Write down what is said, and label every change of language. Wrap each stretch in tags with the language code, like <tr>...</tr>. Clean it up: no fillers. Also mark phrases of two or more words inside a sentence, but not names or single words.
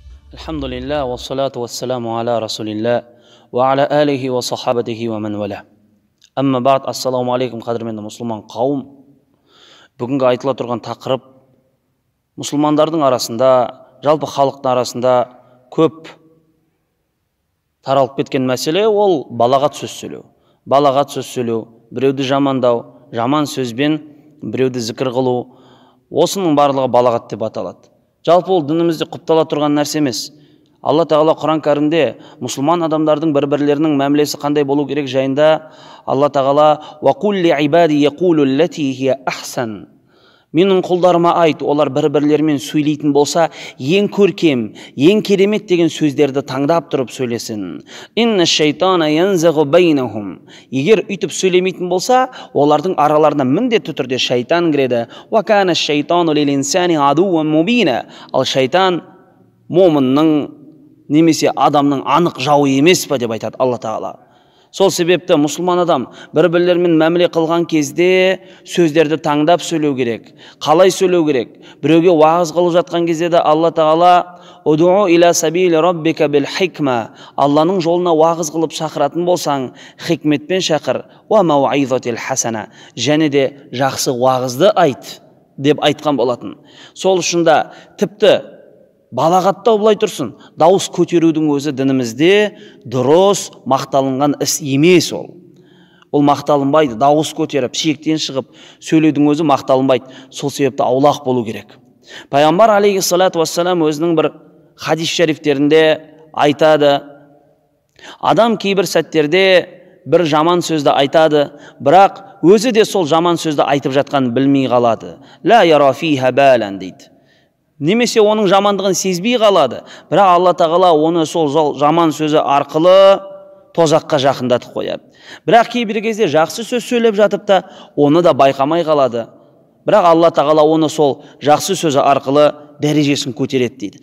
<ar>الحمد لله والصلاة والسلام على رسول الله وعلى آله وصحابته ومن والى. أما بعد السلام عليكم</ar> <kk>қадірменді мұсылман қауым. Бүгінгі айтыла тұрған тақырып мұсылмандардың арасында, жалпы халықтың арасында көп таралып кеткен мәселе ол балағат сөз сөйлеу. Балағат сөз сөйлеу, біреуді жамандау, жаман сөзбен біреуді зікір қылу, осының барлығы балағат деп аталады. Жалпы ол дінімізде құптала тұрған нәрсе емес. Алла Тағала Құран кәрімде мұсылман адамдардың бір-бірлерінің мәмілесі қандай болу керек жайында Алла Тағала</kk> <ar>«وقل لعبادي يقولوا التي هي أحسن».</ar> <kk>Менің құлдарыма айт, олар бір-бірлерімен сөйлейтін болса, ең көркем, ең керемет деген сөздерді таңдап тұрып сөйлесін.</kk> <ar>إن الشيطان ينزغ بينهم.</ar> <kk>Егер үйтіп сөйлемейтін болса, олардың араларына міндетті түрде шайтан кіреді.</kk> <ar>وكان الشيطان للإنسان عدوا مبينا.</ar> <kk>Ал шайтан момынның немесе адамның анық жауы емес па деп айтады Алла Тағала. Сол себепті мұсылман адам бір-бірлерімен мәміле қылған кезде сөздерді таңдап сөйлеу керек. Қалай сөйлеу керек? Біреуге уағыз қылып жатқан кезде де Алла Тағала</kk> <ar>«ادع إلى سبيل ربك بالحكمة».</ar> <kk>Алланың жолына уағыз қылып шақыратын болсаң, хикметпен шақыр.</kk> <ar>«والموعظة الحسنة».</ar> <kk>Және де жақсы уағызды айт деп айтқан болатын. Сол үшін де тіпті балағаттау былай тұрсын, дауыс көтерудің өзі дінімізде дұрыс мақталынған іс емес ол. Ол мақталынбайды, дауыс көтеріп, шектен шығып, сөйлеудің өзі мақталынбайды. Сол себепті аулақ болу керек. Пайғамбар</kk> <ar>عليه الصلاة والسلام</ar> <kk>өзінің бір хадис шарифтерінде айтады, адам кейбір сәттерде бір жаман сөзді айтады, бірақ өзі де сол жаман сөзді айтып жатқанын білмей қалады.</kk> <ar>لا يرى فيها بالا дейді.</ar> <kk>Немесе оның жамандығын сезбей қалады. Бірақ Алла Тағала оны сол жаман сөзі арқылы тозаққа жақындатып қояды. Бірақ кейбір кезде жақсы сөз сөйлеп жатып та, оны да байқамай қалады. Бірақ Алла Тағала оны сол жақсы сөзі арқылы дәрежесін көтереді дейді.</kk>